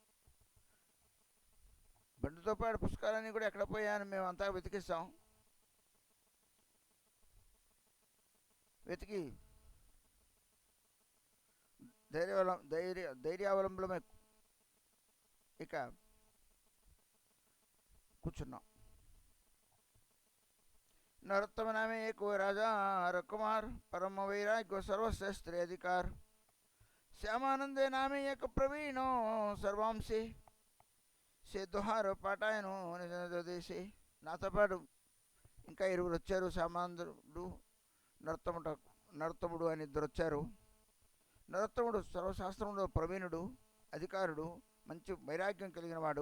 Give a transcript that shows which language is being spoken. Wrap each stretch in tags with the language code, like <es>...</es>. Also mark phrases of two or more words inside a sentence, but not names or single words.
<te>బండితో పాటు పుస్తకాలన్నీ కూడా ఎక్కడ పోయాను మేము అంతా వెతికిస్తాం. వెతికి ధైర్యావలంబనమే ఇక కూర్చున్నాం.</te> <bn>নরোত্তম নামে একো রাজা রকুমার পরম বৈরাগ্য সর্বশ্রেষ্ঠ অধিকার. শ্যামানন্দে নামে এক প্রবীণো সর্বাংশে সে দোহার পাটায়নো নিজ দেশে.</bn> <te>నాతో పాటు ఇంకా 2 వచ్చారు. శ్యామానందుడు నరోత్తముడు అని 2 వచ్చారు. నరోత్తముడు సర్వశాస్త్రంలో ప్రవీణుడు, అధికారుడు, మంచి వైరాగ్యం కలిగిన వాడు.</te>